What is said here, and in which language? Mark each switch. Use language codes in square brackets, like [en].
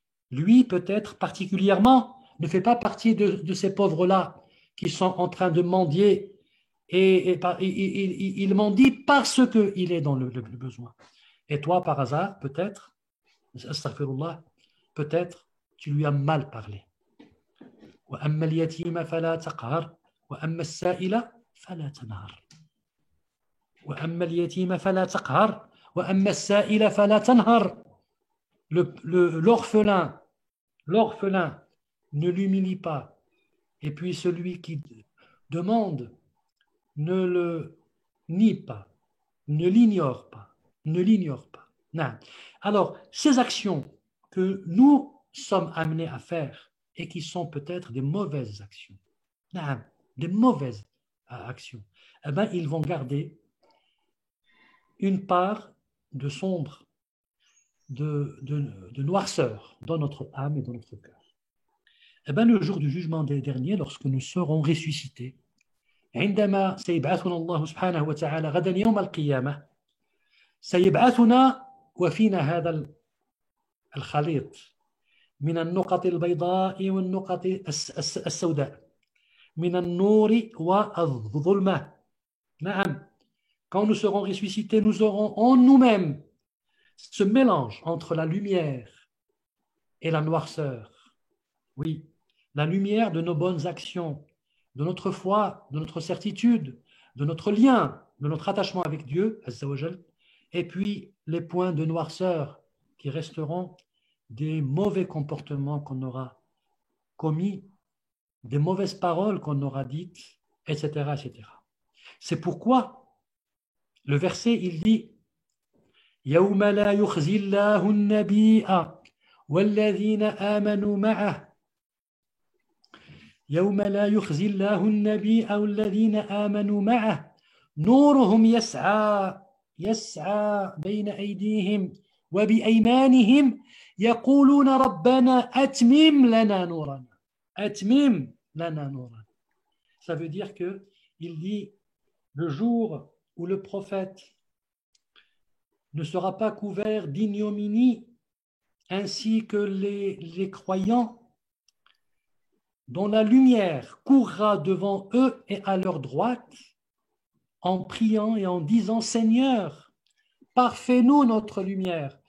[fr] Lui, peut-être particulièrement, ne fait pas partie de ces pauvres-là qui sont en train de mendier et il mendie parce qu'il est dans le besoin. Et toi, par hasard, peut-être, astaghfirullah, peut-être, tu lui as mal parlé. [ar] وأما اليتيم فلا تقهر وأما السائل فلا تنهر. وأما اليتيم فلا تقهر وأما السائل فلا تنهر. [fr] l'orphelin ne l'humilie pas, et puis celui qui demande ne le nie pas, ne l'ignore pas, ne l'ignore pas. Non. Alors, ces actions que nous sommes amenés à faire et qui sont peut-être des mauvaises actions, non, des mauvaises actions, eh ben, ils vont garder une part de sombre, de noirceur dans notre âme et dans notre cœur. Eh ben, le jour du jugement dernier, lorsque nous serons ressuscités, [ar] عندما سيبعثنا الله سبحانه وتعالى غدا يوم القيامة سيبعثنا وفينا هذا الخليط من النقط البيضاء والنقط السوداء من النور والظلمة. نعم. [fr] Quand nous serons ressuscités, nous aurons en nous-mêmes ce mélange entre la lumière et la noirceur. Oui, la lumière de nos bonnes actions, de notre foi, de notre certitude, de notre lien, de notre attachement avec Dieu, Azza wa Jal, et puis les points de noirceur qui resteront des mauvais comportements qu'on aura commis, des mauvaises paroles qu'on aura dites, etc., etc. C'est pourquoi le verset, il dit [ar] يوم لا يخزي الله النبي والذين آمنوا معه يوم لا يخزي الله النبي أو الذين آمنوا معه نورهم يسعى بين أيديهم وبأيمانهم يقولون ربنا أتمم لنا نورنا أتمم لنا نورنا. [fr] Ça veut dire que il dit le jour où le prophète ne sera pas couvert d'ignominie ainsi que les croyants, dont la lumière courra devant eux et à leur droite, en priant et en disant Seigneur, parfais-nous notre lumière.